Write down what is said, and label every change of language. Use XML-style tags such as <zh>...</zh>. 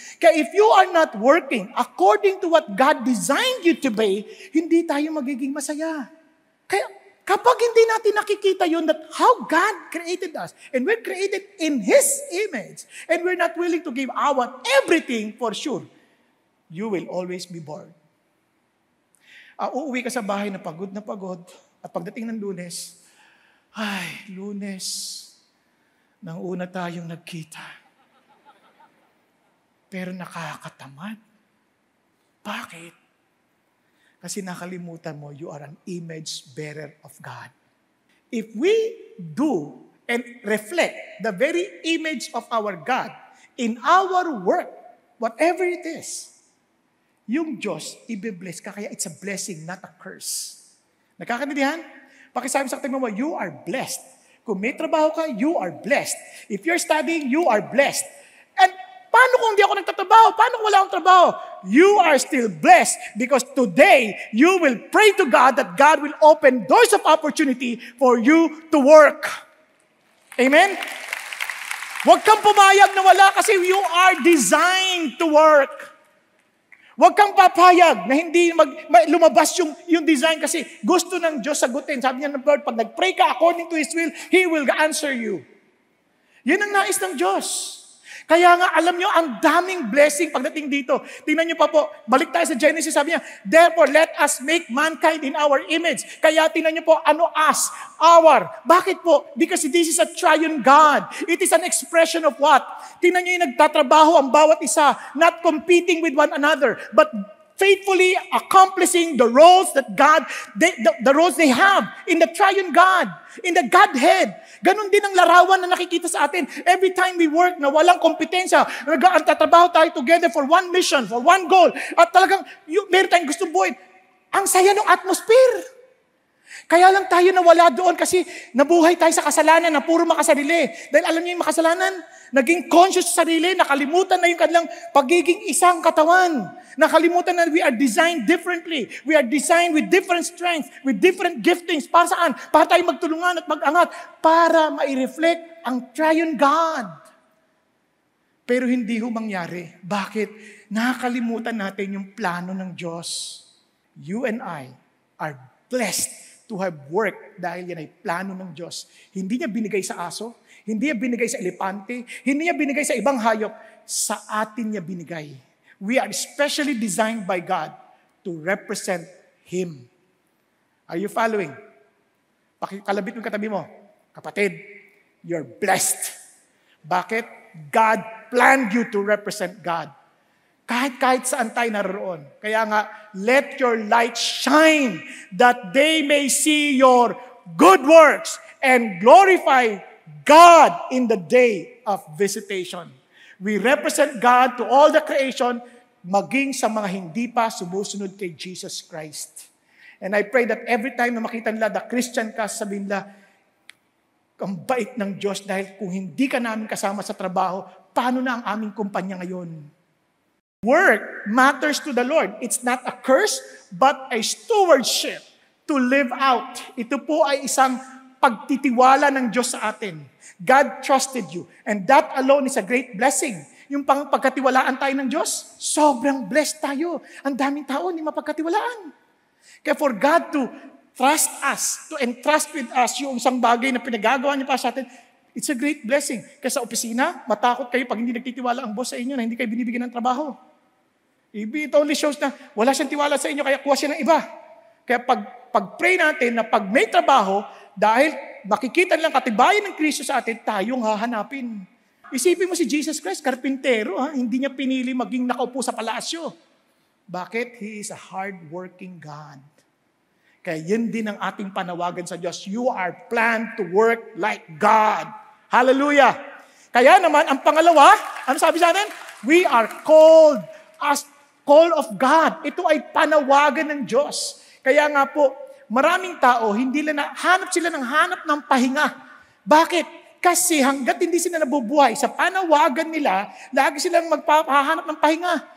<en>Kaya if you are not working according to what God designed you to be,</en> <tl>hindi tayo magiging masaya. Kaya, kapag hindi natin nakikita yun</tl> <en>that how God created us, and we're created in His image, and we're not willing to give our everything for sure, you will always be bored.</en> <tl>Uuwi ka sa bahay na pagod, at pagdating ng Lunes, Lunes, nang una tayong nagkita. Pero nakakatamad. Bakit? Kasi nakalimutan mo,</tl> <en>you are an image bearer of God. If we do and reflect the very image of our God in our work, whatever it is,</en> <tl>yung Diyos, ibibless ka, kaya</tl> <en>it's a blessing, not a curse.</en> <tl>Nakakaintindihan? Pakisabi sa katabi mo,</tl> <en>you are blessed.</en> <tl>Kung may trabaho ka, you are blessed.</tl> <en>If you're studying, you are blessed. And</en> <tl>paano kung hindi ako nagtatrabaho? Paano kung wala akong trabaho?</tl> <en>You are still blessed because today, you will pray to God that God will open doors of opportunity for you to work. Amen?</en> <tl>Huwag kang pumayag na wala kasi</tl> <en>you are designed to work.</en> <tl>Huwag kang papayag na hindi lumabas yung design kasi gusto ng Diyos sagutin. Sabi niya ng Lord, pag nag-pray ka</tl> <en>according to His will, He will answer you.</en> <tl>Yan ang nais ng Diyos. Kaya nga, alam nyo, ang daming blessing pagdating dito. Tingnan nyo pa po, balik tayo sa Genesis, sabi niya,</tl> <en>therefore, let us make mankind in our image.</en> <tl>Kaya tingnan nyo po, ano us? Our. Bakit po?</tl> <en>Because this is a triune God. It is an expression of what?</en> <tl>Tingnan nyo yung nagtatrabaho ang bawat isa,</tl> <en>not competing with one another, but faithfully accomplishing the roles that the roles they have in the triune God, in the Godhead.</en> <tl>Ganon din ang larawan na nakikita sa atin.</tl> <en>Every time we work</en> <tl>na walang kompetensya, nagtatrabaho tayo</tl> <en>together for one mission, for one goal,</en> <tl>at talagang meron tayong gustong buuin. Ang saya ng atmosphere. Kaya lang tayo nawala doon kasi nabuhay tayo sa kasalanan na puro makasarili. Dahil alam niyo yung makasalanan, naging conscious sa sarili, nakalimutan na yung kanilang pagiging isang katawan. Nakalimutan na</tl> <en>we are designed differently. We are designed with different strengths, with different giftings.</en> <tl>Para saan? Para tayo magtulungan at mag-angat. Para ma-reflect ang triune God. Pero hindi ho mangyari. Bakit? Nakalimutan natin yung plano ng Diyos.</tl> <en>You and I are blessed to have work</en> <tl>dahil yan ay plano ng Diyos. Hindi niya binigay sa aso, hindi niya binigay sa elepante, hindi niya binigay sa ibang hayop, sa atin niya binigay.</tl> <en>We are specially designed by God to represent Him. Are you following?</en> <tl>Pakikalabit mo katabi mo, kapatid,</tl> <en>you're blessed.</en> <tl>Bakit?</tl> <en>God planned you to represent God.</en> <tl>Kahit saan tayo naroon.</tl> <en>Kaya nga, let your light shine that they may see your good works and glorify God in the day of visitation. We represent God to all the creation,</en> <tl>maging sa mga hindi pa sumusunod kay</tl> <en>Jesus Christ. And I pray that every time</en> <tl>na makita nila the Christian ka, sabihin nila, ang bait ng Diyos dahil kung hindi ka namin kasama sa trabaho, paano na ang aming kumpanya ngayon?</tl> <en>Work matters to the Lord. It's not a curse, but a stewardship to live out.</en> <tl>Ito po ay isang pagtitiwala ng Diyos sa atin.</tl> <en>God trusted you. And that alone is a great blessing.</en> <tl>Yung pagkatiwalaan tayo ng Diyos, sobrang blessed tayo. Ang daming tao hindi mapagkatiwalaan. Kaya</tl> <en>for God to trust us, to entrust with us</en> <tl>yung isang bagay na pinagagawa niya pa sa atin,</tl> <en>it's a great blessing.</en> <tl>Kaya sa opisina, matakot kayo pag hindi nagtitiwala ang boss sa inyo na hindi kayo binibigyan ng trabaho.</tl> <en>It only shows</en> <tl>na wala siyang tiwala sa inyo, kaya kuha siya ng iba. Kaya pag-pray natin na pag may trabaho, dahil makikita nilang katibayan ng Kristo sa atin, tayong hahanapin. Isipin mo si Jesus Christ, karpintero, hindi niya pinili maging nakaupo sa palasyo. Bakit?</tl> <en>He is a hard-working God.</en> <tl>Kaya yun din ang ating panawagan sa Diyos.</tl> <en>You are planned to work like God. Hallelujah!</en> <tl>Kaya naman, ang pangalawa, ano sabi sa atin?</tl> <en>We are called as call of God.</en> <tl>Ito ay panawagan ng Diyos. Kaya nga po, maraming tao, hanap sila ng pahinga. Bakit? Kasi hanggat hindi sila nabubuhay, sa panawagan nila, lagi silang magpapahanap ng pahinga.</tl>